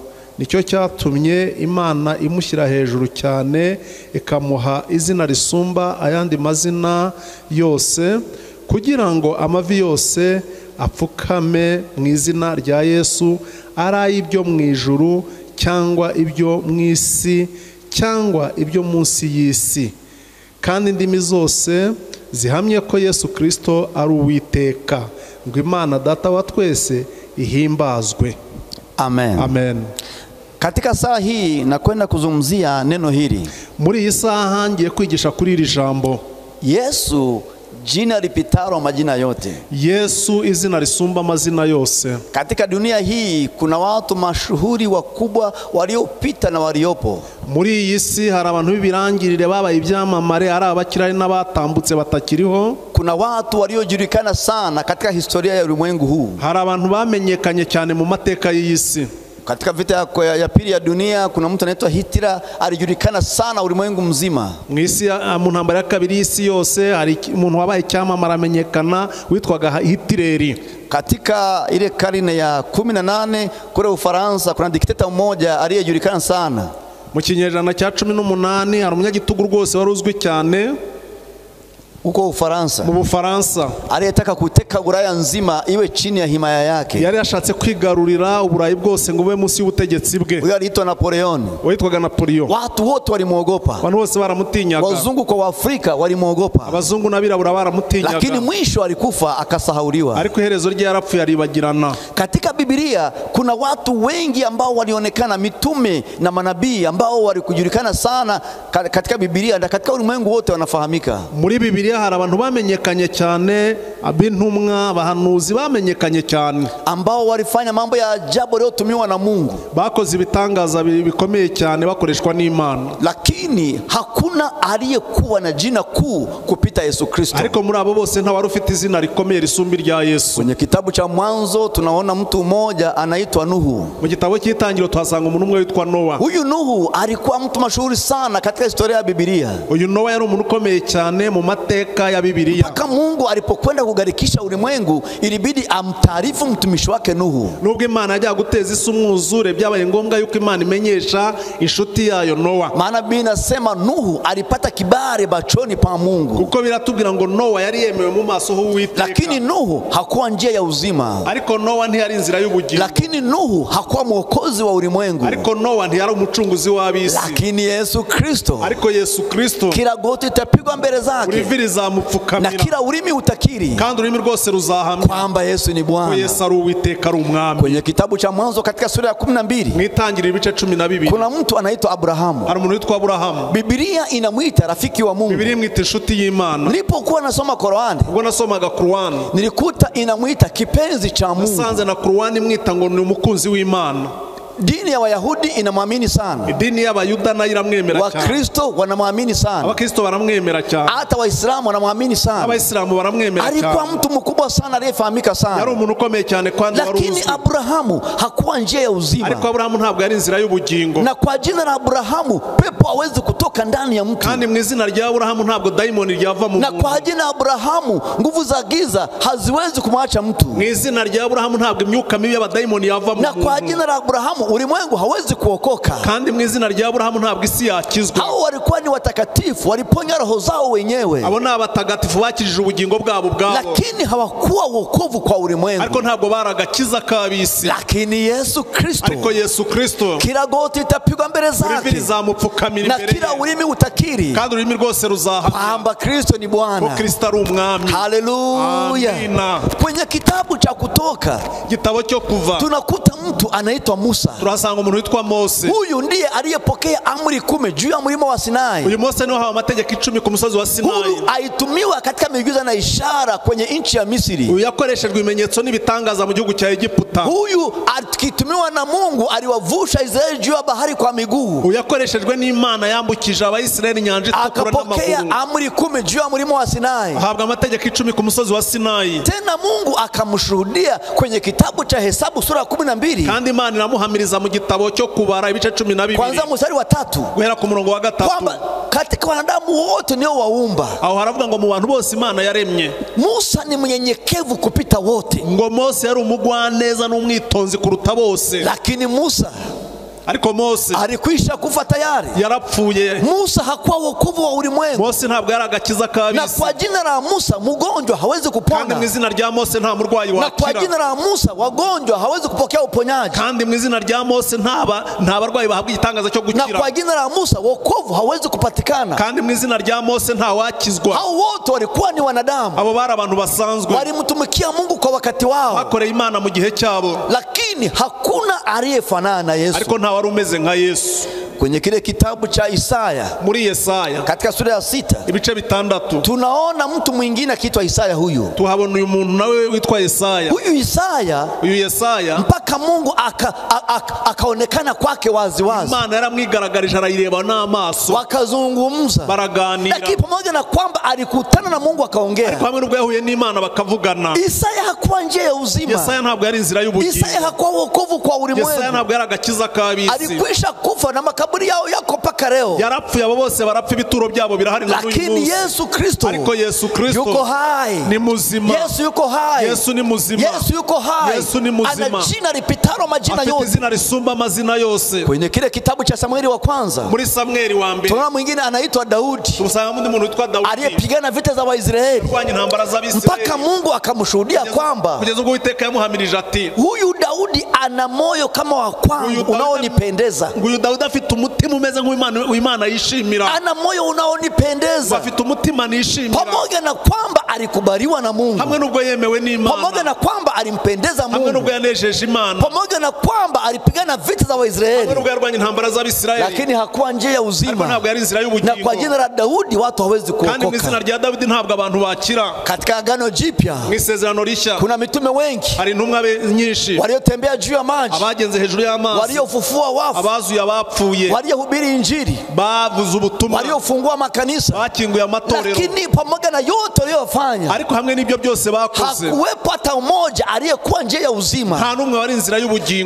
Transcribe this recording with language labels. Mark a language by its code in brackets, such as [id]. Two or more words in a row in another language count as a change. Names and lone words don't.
[rw] Nicyo cyatumye Imana imushyira hejuru cyane, ikamuha izina risumba ayandi mazina yose, kugira ngo amavi yose apfukame mu izina rya Yesu, ari ibyo mu ijuru cyangwa ibyo mu isi cyangwa ibyo munsi y'isi, kandi indimi zose zihamye ko Yesu Kristo ari Uwiteka, ngo Imana Data wa twese ihimbazwe. Amen. Amen. [sw] Katika saa hii nakwenda kuzungumzia neno hili. [rw] Muri iyi saha ngiye kwigisha kuri iri jambo. [sw] Yesu jina lipitalo majina yote. [rw] Yesu izina risumba amazina yose. [sw] Katika dunia hii kuna watu mashuhuri wakubwa waliopita na waliopo. [rw] Muri iyi si hari abantu b'ibirangirire babaye ibyamamare, ari abakirari n'abatambutse batakiriho. [sw] Kuna watu waliojulikana sana katika historia ya ulimwengu huu. [rw] Hari abantu bamenyekanye cyane mu mateka y'isi. [sw] Katika vita ya pili ya dunia kuna mtu anaitwa Hitler, alijulikana sana ulimwengu mzima. [rw] Mwisi mu ntambara ya kabiri y'isi yose hari umuntu wabaye cyamamara amenyekana witwaga Hitler. [sw] Katika ile karne ya 18 kule Ufaransa kuna dikteta mmoja aliyejulikana sana. [rw] Mu kinyejana cya 18 hari umunyagitugu rwose wari uzwi cyane uko Ufaransa. Mu Bufaransa [sw] aliyetaka kuteka Ulaya nzima iwe chini ya himaya yake. [rw] Yari yashatse kwigarurira Uburayi bwose ngo bube munsi y'ubutegetsi bwe. [sw] Uyo aliitwa Napoleon. [rw] Witwaga Napoleon. [sw] Watu wote walimuogopa. [rw] Abantu bose baramutinyaga. [sw] Wazungu kwa Afrika walimuogopa. [rw] Abazungu n'abirabura baramutinyaga. [sw] Lakini mwisho alikufa akasahauliwa. [rw] Ariko iherezo rye yarapfuye aribagirana. [sw] Katika Biblia kuna watu wengi ambao walionekana mitume na manabii ambao walikujulikana sana katika Biblia na katika ulimwengu wote wanafahamika. [rw] Muri Biblia hari abantu bamenyekanye cyane, abintumwa bahanuzi bamenyekanye cyane [sw] ambao walifanya mambo ya ajabu leo tumiwa na Mungu, [rw] bakoze ibitangaza bikomeye cyane bakoreshwa n'Imana. [sw] Lakini hakuna aliyekuwa na jina kuu kupita Yesu Kristo. [rw] Ariko muri abo bose nta wari ufite izina rikomeye risumba rya Yesu. [sw] Kwenye kitabu cha Mwanzo tunaona mtu mmoja anaitwa Nuhu. [rw] Mu gitabo cy'Itangiriro tuhasanga umuntu umwe witwa Noa. [sw] Huyu Nuhu alikuwa mtu mashuhuri sana katika historia ya Biblia. [rw] Uyu Noa yari umuntu ukomeye cyane mu mateka ya Biblia. [sw] Mpaka Mungu alipokwenda kugarikisha ulimwengu ilibidi amtaarifu mtumishi wake Nuhu. [rw] Nubwo Imana yajya guteza isi umwuzure byabaye ngombwa yuko Imana imenyesha inshuti yayo Noa. [sw] Maana Biblia inasema Nuhu alipata kibali bachoni pa Mungu. [rw] Kuko biratubwira ngo Noa yari yemewe mu maso h'Uwiteka. [sw] Lakini Nuhu hakuwa njia ya uzima. [rw] Ariko Noa ntiyari inzira y'ubugingo. [sw] Lakini Nuhu hakuwa mwokozi wa ulimwengu. [rw] Ariko Noa ntiyari umucunguzi w'abisi. [sw] Lakini Yesu Kristo. [rw] Ariko Yesu Kristo. [sw] Kila goti litapigwa mbele zake. [rw] Uriviriza mupfukamira. [sw] Na kila ulimi utakiri. [rw] Kandi urimi rwose ruzahamya [sw] kwamba Yesu ni Bwana. [rw] Yesu ari Uwiteka ari umwami. [sw] Kwenye kitabu cha Mwanzo katika sura ya 12. [rw] Mwitangiriro ibice 12. [sw] Kuna mtu anaitwa Abrahamu. [rw] Hari umuntu witwa Abrahamu. [sw] Biblia inamuita rafiki wa Mungu. [rw] Biblia imwita inshuti y'Imana. [sw] Nilipokuwa nasoma Qur'an. [rw] Ubwo nasomaga Qur'an. [sw] Nilikuta inamuita kipenzi cha Mungu. [rw] Nasanze na Qur'an imwita ngo ni umukunzi w'Imana. [sw] Dini ya Wayahudi inamwamini sana. [rw] Dini y'Abayuda nayo iramwemera cyane. [sw] Wakristo wanamwamini sana. [rw] Abakristo baramwemera cyane. [sw] Hata Waislamu wanamwamini sana. [rw] Abayisilamu baramwemera cyane. [sw] Alikuwa mtu mkubwa sana aliyefahamika sana. [rw] Yari umuntu ukomeye cyane kandi wari uzwi. [sw] Lakini Abrahamu hakuwa njia ya uzima. [rw] Ariko Abrahamu ntabwo yari inzira y'ubugingo. [sw] Na kwa jina la Abrahamu pepo hawezi kutoka ndani ya mtu. [rw] Kandi mu izina rya Abrahamu ntabwo daimoni ryava mu muntu. [sw] Na kwa jina la Abrahamu nguvu za giza haziwezi kumwacha mtu. [rw] Mu izina rya Abrahamu ntabwo imyuka mibi y'abadaimoni yava mu muntu. [sw] Na kwa jina la Abrahamu ulimwengu hawezi kuokoka. [rw] Kandi mu izina rya Abrahamu ntabwo isi yakizwa. [sw] Hao walikuwa ni watakatifu, waliponya roho zao wenyewe. [rw] Abo ni abatagatifu bakijije ubugingo bwabo bwabo. [sw] Lakini hawakuwa wokovu kwa ulimwengu. [rw] Ariko ntabwo baragakiza kabisi. [sw] Lakini Yesu Kristo. [rw] Ariko Yesu Kristo. [sw] Kila goti litapigwa mbele zake. [rw] Uriviriza mupfukamira imbere. [sw] Na kila ulimi utakiri. [rw] Kandi urimi rwose ruzahamya [sw] kwamba Kristo ni Bwana. [rw] Ko Kristo ari umwami. [sw] Haleluya. [rw] Amina. [sw] Kwenye kitabu cha Kutoka, [rw] gitabo cyo Kuva, [sw] tunakuta mtu anaitwa Musa. [rw] Turasanga umuntu witwa Mose. [sw] Huyu ndiye aliyepokea amri 10 juu ya mlima wa Sinai. [rw] Uyu Mose niwe hawa amategeko 10 ku musozi wa Sinai. [sw] Huyu aitumiwa katika miujiza na ishara kwenye nchi ya Misri. [rw] Uyu yakoreshejwe ibimenyetso n'ibitangaza mu gihugu cya Egiputa. [sw] Huyu akitumiwa na Mungu aliwavusha Israeli juu ya bahari kwa miguu. [rw] Uyu yakoreshejwe n'Imana yambukije Abayisraeli inyanja itukura n'amaguru. [sw] Akapokea amri 10 juu ya mlima wa Sinai. [rw] Ahabwa amategeko 10 ku musozi wa Sinai. [sw] Tena Mungu akamshuhudia kwenye kitabu cha Hesabu sura 12. [rw] Kandi Imana iramuhamiriza mu gitabo cyo Kubara ibice 12. [sw] Kwanza mstari wa 3. [rw] Guhera ku murongo wa 3. [sw] Kwamba katika wanadamu wote ndio waumba. [rw] Aho haravuga ngo mu bantu bose Imana yaremye. [sw] Musa ni mnyenyekevu kupita wote. [rw] Ngo Mose yari umugwaneza n'umwitonzi kuruta bose. [sw] Lakini Musa [rw] ariko Mose [sw] alikwisha kufa tayari. [rw] Yarapfuye. [sw] Musa hakuwa wokovu wa ulimwengu. [rw] Mose ntabwo yaragakiza kabisa. [sw] Na kwa jina la Musa mgonjwa hawezi kupona. [rw] Kandi mu izina rya Mose nta murwayi wakira. [sw] Na kwa jina la Musa wagonjwa hawezi kupokea uponyaji. [rw] Kandi mu izina rya Mose nta barwayi bahabwa igitangaza cyo gukira. [sw] Na kwa jina la Musa wokovu hawezi kupatikana. [rw] Kandi mu izina rya Mose nta wakizwa. [sw] Hao wote walikuwa ni wanadamu. [rw] Abo bari abantu basanzwe. [sw] Walimtumikia Mungu kwa wakati wao. [rw] Bakoreye Imana mu gihe cyabo. [sw] Lakini hakuna aliyefanana na Yesu. [rw] Ariko nta wari umeze nka Yesu. [sw] kwenye kile kitabu cha Isaya, [rw] muri Yesaya [sw] katika sura ya 6 [rw] ibice 6 [sw] tunaona mtu mwingine akiitwa Isaya. Huyu [rw] tuhabona uyu muntu nawe witwa Yesaya. [sw] Huyu Yesaya mpaka Mungu akaonekana kwake wazi wazi. [rw] Imana yaramwigaragarije arayireba n'amaso, [sw] wakazungumza, [rw] baraganira. [sw] Lakini pamoja na kwamba alikutana na Mungu akaongea, [rw] ariko hamwe nubwo yahuye n'Imana bakavugana, [sw] Isaya hakuwa njia ya uzima. [rw] Yesaya ntabwo yari inzira y'ubugingo. [sw] Isaya hakuwa wokovu kwa ulimwengu. [rw] Yesaya ntabwo yari agakiza kabisi. [sw] Alikwisha kufa na makaburi yao yako paka leo. [rw] Yarapfuye, abo bose barapfa, ibituro byabo birahari n'uyu munsi. [sw] Lakini Yesu Kristo, [rw] ariko Yesu Kristo [sw] yuko hai, [rw] ni muzima. [sw] Yesu yuko hai, [rw] Yesu ni muzima. [sw] Yesu yuko hai, [rw] Yesu ni muzima. [sw] ana jina lipitalo majina yote, [rw] izina risumba amazina yose. [sw] Kwenye kile kitabu cha Samueli wa kwanza, [rw] muri Samueli wa mbere, [sw] tunaona mwingine anaitwa Daudi. [rw] Tusanga mundi muntu witwa Daudi [sw] aliyepigana vita za Waisraeli mpaka Mungu akamshuhudia kwamba, [rw] kugeza ubwo Uwiteka yamuhamirije ati, [sw] huyu Daudi ana moyo kama wa kwangu unaonipendeza. [rw] Huyu Daudi afite umutima umeze nk'Imana yishimira. [sw] Ana moyo unaonipendeza. [rw] Afite umutima nishimira. [sw] Pamoja na kwamba alikubaliwa na Mungu, [rw] hamwe nubwo yemewe n'Imana, [sw] pamoja na kwamba alimpendeza Mungu, [rw] hamwe nubwo yanejeje Imana, [sw] pamoja na kwamba alipigana vita za Waisraeli, [rw] hamwe nubwo yarwanya intambara z'Abisirayeli, [sw] lakini hakuwa njia ya uzima. [rw] Ntabwo yari inzira y'ubugingo. [sw] Na kwa jina la Daudi watu hawezi kuokoka. [rw] Kandi mu izina rya Daudi ntabwo abantu bakira. [sw] Katika Agano Jipya, [rw] mu isezerano rishya, [sw] kuna mitume wengi, [rw] hari intumwa nyinshi, [sw] waliotembea juu ya maji, [rw] abagenze hejuru y'amazi, [sw] waliofufua wafu, [rw] abazuye abapfuye, [sw] waliohubiri injili, [rw] bavuze ubutumwa, [sw] waliofungua makanisa, [rw] bakinguye amatorero. [sw] Lakini pamoja na yote waliyofanya, [rw] ariko hamwe n'ibyo byose bakoze, [sw] hakuwepo hata mmoja aliyekuwa njia ya uzima. [rw] Nta numwe wari inzira y'ubugingo.